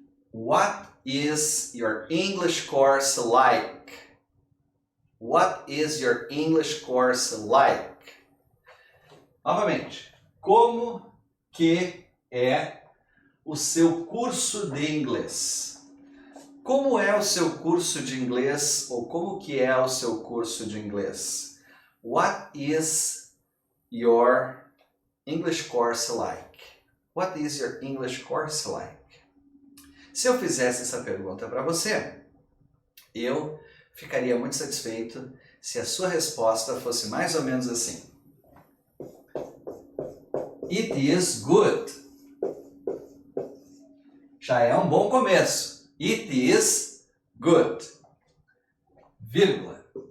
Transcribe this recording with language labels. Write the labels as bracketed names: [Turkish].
[English] What is your English course like? What is your English course like? [Portuguese] Novamente, como que é o seu curso de inglês? Como é o seu curso de inglês, ou como que é o seu curso de inglês? [English] What is your English course like? What is your English course like? [Portuguese] Se eu fizesse essa pergunta para você, eu ficaria muito satisfeito se a sua resposta fosse mais ou menos assim. [English] It is good. [Portuguese] Já é um bom começo. [English] It is good. [Portuguese] Vírgula.